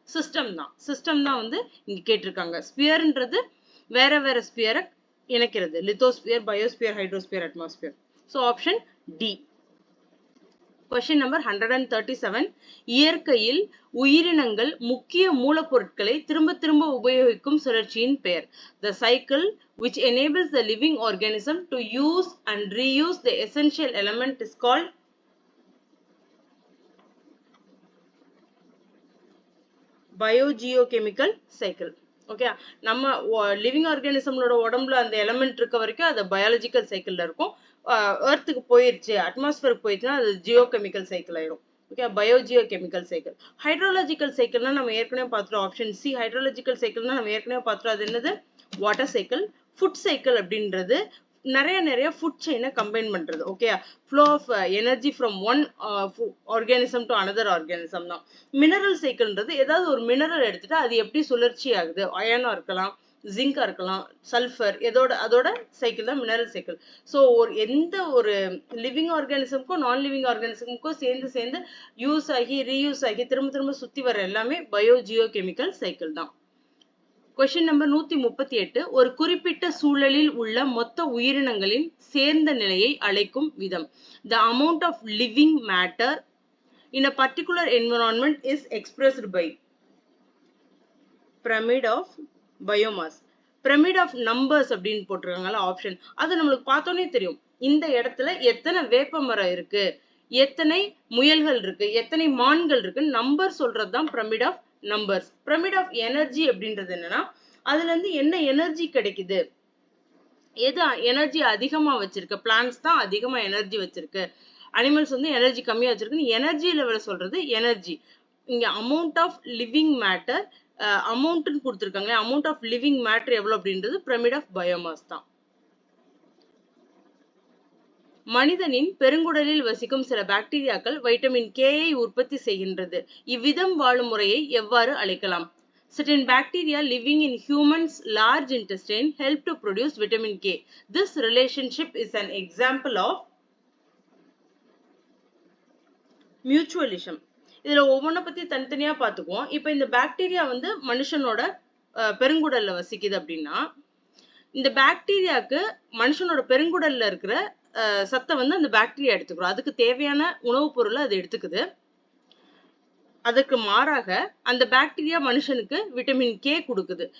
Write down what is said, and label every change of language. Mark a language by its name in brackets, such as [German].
[Tamil] System தான் வந்து இங்க கேட்டிருக்காங்க. ஸ்பியர்ன்றது வேற ஸ்பியரை இணைக்கிறது, lithosphere, biosphere, hydrosphere, atmosphere. So option D. Question number 137. இயற்கையில் உயிரினங்கள் முக்கிய மூலப்பொருட்களை திரும்ப உபயோகிக்கும் சுழற்சியின் பெயர். [English] The cycle which enables the living organism to use and reuse the essential element is called biogeochemical cycle. [Tamil] Okay, நம்ம லிவிங் ஆர்கானிசம்லோட உடம்புல அந்த எலமெண்ட் இருக்க வரைக்கும் அது பயாலஜிக்கல் சைக்கிள்ல இருக்கும். எர்த்துக்கு போயிருச்சு, அட்மாஸ்பியருக்கு போயிடுச்சுன்னா அது ஜியோகெமிக்கல் சைக்கிள் ஆயிடும். Okay, பயோஜியோகெமிக்கல் cycle. ஹைட்ரோலாஜிக்கல் சைக்கிள்னா நம்ம ஏற்கனவே பார்த்துட்டோம், ஆப்ஷன் சி. ஹைட்ரோலாஜிக்கல் சைக்கிள்னா நம்ம ஏற்கனவே பார்த்துட்டோம், அது என்னது, வாட்டர் சைக்கிள். ஃபுட் சைக்கிள் அப்படின்றது நிறைய ஃபுட் செயினை கம்பைன் பண்றது. Okay, flow of energy from one organism to another organism தான். மினரல் சைக்கிள்ன்றது ஏதாவது ஒரு மினரல் எடுத்துட்டு அது எப்படி சுழற்சி ஆகுது, அயனா இருக்கலாம், ஜிங்கா இருக்கலாம், சல்ஃபர், அதோட சைக்கிள் தான் மினரல் சைக்கிள். ஸோ எந்த ஒரு லிவிங் ஆர்கானிசமுக்கும் நான் லிவிங் ஆர்கானிசமுக்கும் சேர்ந்து யூஸ் ஆகி ரீயூஸ் ஆகி திரும்ப சுத்தி வர எல்லாமே பயோஜியோகெமிக்கல் சைக்கிள் தான். Question number 138. ஒரு குறிப்பிட்ட சூழலில் உள்ள மொத்த உயிரினங்களின் சேர்ந்த நிலையை அழைக்கும் விதம். [English] The amount of living matter in a particular environment is expressed by pyramid of biomass. [Tamil] pyramid of numbers அப்படின்னு போட்டிருக்காங்கல்ல ஆப்ஷன், அது நம்மளுக்கு பார்த்தோன்னே தெரியும். இந்த இடத்துல எத்தனை வேப்ப மரம் இருக்கு, எத்தனை முயல்கள் இருக்கு, எத்தனை மான்கள் இருக்கு, நம்பர் சொல்றதுதான் pyramid of numbers. Pyramid of energy அப்படின்றது என்னன்னா அதுல இருந்து என்ன எனர்ஜி கிடைக்குது, எது எனர்ஜி அதிகமா வச்சிருக்கு. பிளான்ட்ஸ் தான் அதிகமா எனர்ஜி வச்சிருக்கு, அனிமல்ஸ் வந்து எனர்ஜி கம்மியா வச்சிருக்கு. எனர்ஜி லெவல சொல்றது எனர்ஜி. இங்க அமௌண்ட் ஆஃப் லிவிங் மேட்டர் அமௌண்ட்னு கொடுத்துருக்காங்க, அமௌண்ட் ஆஃப் லிவிங் மேட்டர் எவ்வளவு அப்படின்றது பிரமிட் ஆஃப் பயோமாஸ் தான். மனிதனின் பெருங்குடலில் வசிக்கும் சில பாக்டீரியாக்கள் வைட்டமின் K-ஐ உற்பத்தி செய்கின்றது. இவ்விதம் வாழும் முறையை எவ்வாறு அழைக்கலாம்? [English] Certain bacteria living in humans' large intestine help to produce vitamin K. This relationship is an example of mutualism. [Tamil] இதுல ஒவ்வொன்றை பத்தி தனித்தனியா பார்த்துக்குவோம். இப்போ இந்த பாக்டீரியா வந்து மனுஷனோட பெருங்குடல்ல வசிக்குது அப்படின்னா, இந்த பாக்டீரியாவுக்கு மனுஷனோட பெருங்குடல்ல இருக்கிற சத்தை வந்து அந்த பாக்டீரியா எடுத்துக்கிறோம். அதுக்கு தேவையான உணவுப் பொருளை அது எடுத்துக்குது. அதுக்கு மாறாக அந்த பாக்டீரியா மனுஷனுக்கு விட்டமின் K கொடுக்குது.